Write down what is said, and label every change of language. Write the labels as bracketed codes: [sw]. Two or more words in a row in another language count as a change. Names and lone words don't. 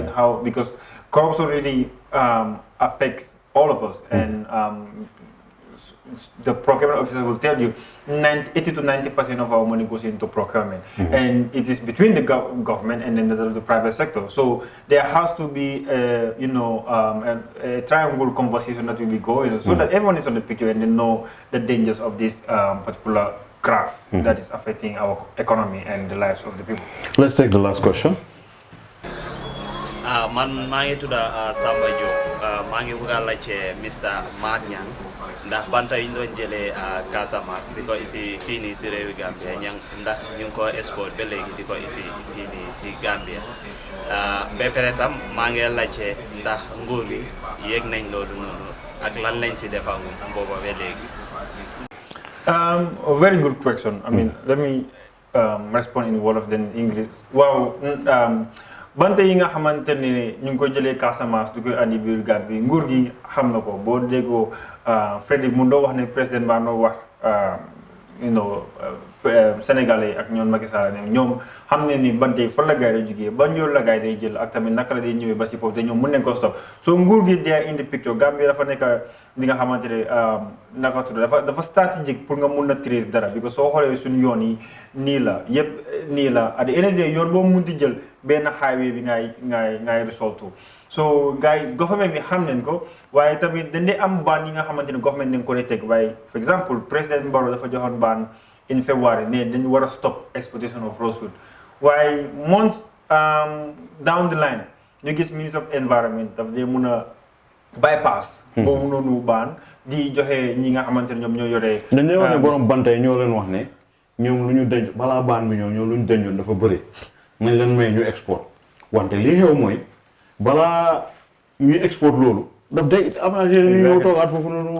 [en] Because corruption really affects all of us, and the procurement officer will tell you 80 to 90% of our money goes into procurement, and it is between the government and then the private sector. So there has to be a triangle conversation that will be going so that everyone is on the picture and they know the dangers of this particular craft that is affecting our economy and the lives of the people. Let's take the last question. [wo] Man maa ngi tudda Samba Diop maa ngi bëgg a laajte Mr. Marniang ndax banta yi ñu doon jëlee Casamance di ko isi fii nii si réewi Gambia ndax ñu ngi ko export ba léegi di ko isi fii nii si Gambia ba pare tam maa ngi laajte ndax nguur bi yéeg nañ loolu noonu ak lan lañ si defagum booba ba léegi. [en] A very good question. I mean, let me respond in Wolof then English. Wow. [wo] Bante yi nga xamante ne ñu ngi ko jëlee Casamance du koy andi biir Gambie nguur gi xam na ko boo déggoo Frédéric mun doo wax ne président baa noo wax Sénégalais ak ñoom Macky Sall ne ñoom xam ne ni bante yi fan la gaay day jógee ban yoon la gaay day jël ak tamit naka la day ñëwee ba si foofu te ñoom mun nañ ko stop so nguur gi dee indi picture Gambie dafa nekk li nga xamante ne naka tudd dafa stratégique pour nga mun a trace dara because soo xoolee suñu yoon yi nii la yëpp nii la [en] at the end of the day [wo] yoon boo mun di jël benn highway bi ngay result so gars yi government bi xam nañ ko waaye tamit dañ dee am ban yi nga xamante ne government dañ ko dee teg waaye [en] for example [wo] président Barrow dafa joxoon ban [en] in February [wo] ne dañu war a [en] stop exportation of Rosewood [wo] waaye [en] months down the line [wo] ñu gis [en] ministre of environment [wo] daf dee mun a bypass boobu noonu baan di joxe ñi nga xamante ne ñoom ñoo yoree dañuy wax ne borom bantay ñoo leen wax ne ñoom lu ñu denc balaa baan bi ñoom lu ñu dencoon dafa bëri nañ leen may ñu export wante lii xew mooy balaa ñuy export loolu daf day am na ñu ñëw toogaat foofu noonu